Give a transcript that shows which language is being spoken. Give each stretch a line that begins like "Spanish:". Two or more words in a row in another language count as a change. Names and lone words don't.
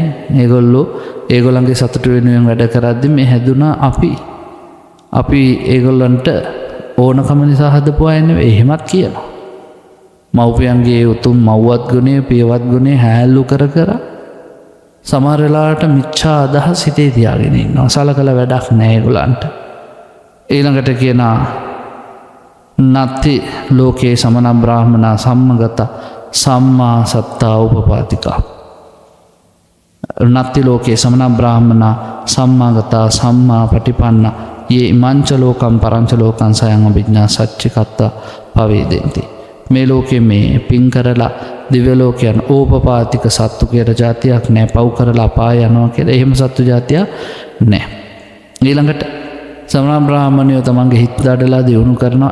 Sinhala: ඒගොල්ලන්ගේ සතුට වෙනුවෙන් වැඩ කරද්දි මේ හැදුනා අපි ඒගොල්ලන්ට ඕනකම නිසා හදපු අය නෙවෙයි. එහෙමත් කියනවා. මව්පියන්ගේ උතුම් මව්වත් ගුණය පියවත් ගුණය හැල්ලු කර කර සමහර වෙලාවට මිච්ඡා අදහස් හිතේ තියාගෙන ඉන්නවා. සලකලා වැඩක් නැහැ ඒගොල්ලන්ට. ඊළඟට කියනවා
Pali: නත්ති ලෝකේ සමන බ්‍රාහ්මනා සම්මගත සම්මා සත්තා උපපාතිකා. නත්ති ලෝකේ සමන බ්‍රාහ්මනා සම්මාගතා සම්මා පටිපන්න යේ ඉමංච ලෝකම් පරංච ලෝකං සයං අභිඥා සච්චිකත්තා පවේදෙන්ති.
Sinhala: මේ ලෝකෙ මේ පින් කරලා දිව්‍ය ලෝකයන් ඕපපාතික සත්තු කියලා જાතියක් නැහැ. පව් කරලා අපාය යනවා කියලා එහෙම සත්තු જાතියක් නැහැ. ඊළඟට සමන බ්‍රාහ්මණයෝ තමන්ගේ හිත දඩලා දියුණු කරනවා.